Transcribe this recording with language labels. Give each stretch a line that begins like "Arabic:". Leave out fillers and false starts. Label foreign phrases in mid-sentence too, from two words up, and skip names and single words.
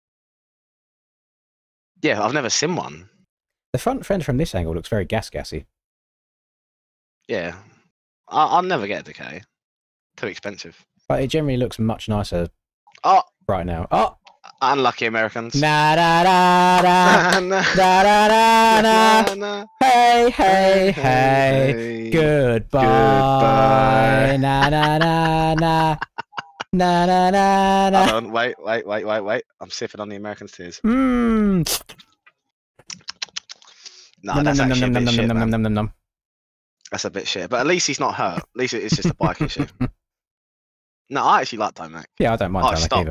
English: Yeah, I've never seen one. The front fender from this angle looks very gassy. Yeah, I'll never get a Ducati. Too expensive. But it generally looks much nicer. Oh, right now. Oh, unlucky Americans. Na da da da da da da da. Hey. Goodbye. Na na na na. Na na na na. Hold on, wait. I'm sipping on the American's tears. Mmm. No, that's actually a bit shit, man. That's a bit shit. But at least he's not hurt. At least it's just a bike issue. No, I actually like Tomac. Yeah, I don't mind Tomac either.